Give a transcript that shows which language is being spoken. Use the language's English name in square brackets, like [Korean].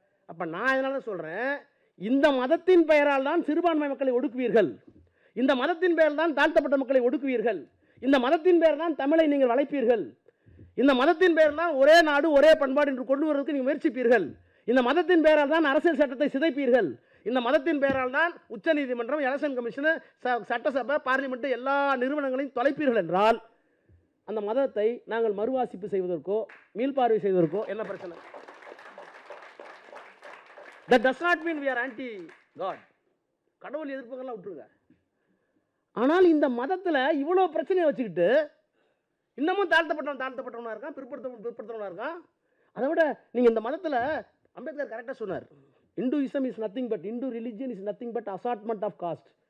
[Tamil] அப்போ நான் இதனால சொல்கிறேன், இந்த மதத்தின் பெயரால் தான் சிறுபான்மை மக்களை ஒடுக்குவீர்கள், இந்த மதத்தின் பெயரால் தான் தாழ்த்தப்பட்ட மக்களை ஒடுக்குவீர்கள், இந்த மதத்தின் பெயர் தான் தமிழை நீங்கள் வளைப்பீர்கள், இந்த மதத்தின் பெயர் தான் ஒரே நாடு ஒரே பண்பாடு என்று கொண்டு வருவதற்கு நீங்கள் முயற்சிப்பீர்கள், இந்த மதத்தின் பெயரால் தான் அரசியல் சட்டத்தை சிதைப்பீர்கள், இந்த மதத்தின் பெயரால் தான் உச்சநீதிமன்றம், எலெக்ஷன் கமிஷன், சட்டசபை, பார்லிமெண்ட் எல்லா நிறுவனங்களையும் தொலைப்பீர்கள் என்றால் அந்த மதத்தை நாங்கள் மறுவாசிப்பு செய்வதற்கோ மீள்பார்வை செய்வதற்கோ என்ன பிரச்சனை? [English] That does not mean we are anti God. [Tamil] கடவுள் எதிர்ப்புகள்லாம் விட்டுருங்க. ஆனால் இந்த மதத்தில் இவ்வளோ பிரச்சனையை வச்சுக்கிட்டு இன்னமும் தாழ்த்தப்பட்டவனா இருக்கான், பிற்படுத்தவனா இருக்கான். அதை விட நீங்கள் இந்த மதத்தில் அம்பேத்கர் கரெக்டாக சொன்னார், [English] Hinduism is nothing but, Hindu religion is nothing but assortment of caste.